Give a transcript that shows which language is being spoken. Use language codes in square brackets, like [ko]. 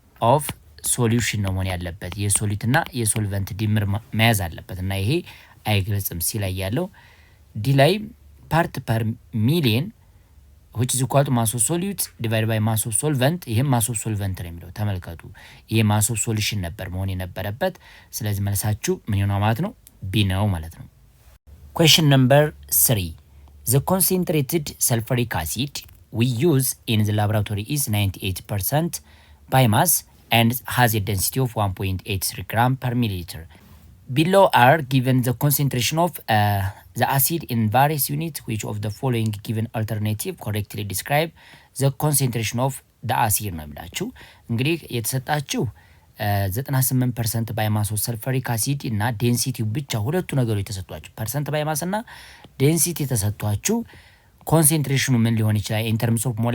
[am] ኦፍ ሶሉሽን ነው መሆን ያለበት የሶሉት እና የሶልቨንት ድምር መያዝ አለበት እና ይሄ አይገልጽም ሲ ላይ ያለው ዲ ላይ ፓርት ፐር ሚሊየን [en] which is equal to mass of solute divided by mass of solvent [am] ይሄ mass of solvent ነው የሚለው ተመልከቱ ይሄ mass of solution ነበር መሆን የነበረበት ስለዚህ መልሳችሁ ምን ይሆናል ማለት ነው ቢ ነው ማለት ነው [en] question number 3 the concentrated sulfuric acid we use in the laboratory is 98% by mass and has a density of 1.83 gram per milliliter. Below are given the concentration of the acid in various units. Which of the following given alternative correctly describe the concentration of the acid [am] ነው የሚላችሁ እንግዲህ የተሰጣችሁ 98% ባይማስ ኦፍ ሰልፈሪክ አሲድ እና ዴንሲቲ ብቻ ሁለቱ ነገሮች የተሰጧችሁ ፐርሰንት ባይማስ እና ዴንሲቲ የተሰጧችሁ ኮንሰንትሬሽኑ ምን ሊሆን ይችላል in terms of